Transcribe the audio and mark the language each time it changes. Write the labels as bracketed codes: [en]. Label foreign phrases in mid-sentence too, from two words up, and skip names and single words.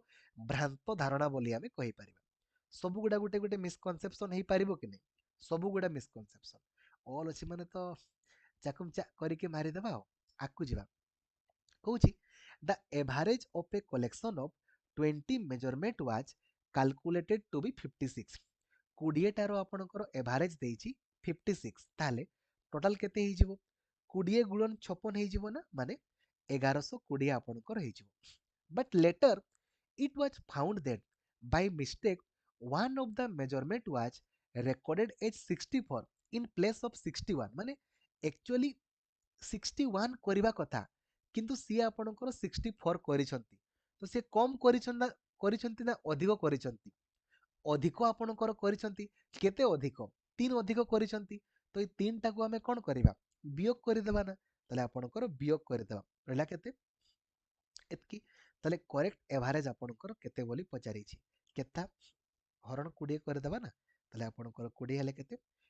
[or] ଭ୍ରାନ୍ତ ଧାରଣା ବୋଲି ଆମେ କହିପାରିବା ସବୁଗୁଡା ଗୋଟେ ଗୋଟେ ମିସକନସେପସନ୍ ହେଇପାରିବ କି ନାହିଁ ସବୁଗୁଡା ମିସକନସେପସନ୍ ଅଲ୍ ଅଛି ମାନେ ତ ଚାକୁମ ଚାକ କରିକି ମାରିଦେବା ଆଉ ଆଗକୁ ଯିବା କହୁଛି [en] the average of a collection of 20 measurement was calculated to be 56 [or] କୋଡ଼ିଏଟାର ଆପଣଙ୍କର ଏଭାରେଜ ଦେଇଛି 56 ତାହେଲେ ଟୋଟାଲ କେତେ ହେଇଯିବ 20 ଗୁଣନ 56 ହେଇଯିବ ନା ମାନେ [en] 1120 [or] ଆପଣଙ୍କର ହେଇଯିବ [en] but later it was found that by mistake one of the measurement was recorded as 64 in place of 61 ମାନେ actually [or] 61 କରିବା କଥା କିନ୍ତୁ ସିଏ ଆପଣଙ୍କର 64 କରିଛନ୍ତି ତ ସିଏ କମ କରିଛନ୍ତି ନା ଅଧିକ କରିଛନ୍ତି ଅଧିକ ଆପଣଙ୍କର କରିଛନ୍ତି କେତେ ଅଧିକ 3 ଅଧିକ କରିଛନ୍ତି ତ ଏଇ 3ଟାକୁ ଆମେ କ'ଣ କରିବା ବିୟୋଗ କରିଦେବା ନା ତାହେଲେ ଆପଣଙ୍କର ବିୟୋଗ କରିଦେବା ରହିଲା କେତେ ଏତିକି ତାହେଲେ [en] correct average [or] ଆପଣଙ୍କର କେତେ ବୋଲି ପଚାରିଛି କେତେ ହରଣ 20 କରିଦେବା ନା ତାହେଲେ ଆପଣଙ୍କର 20 ହେଲେ କେତେ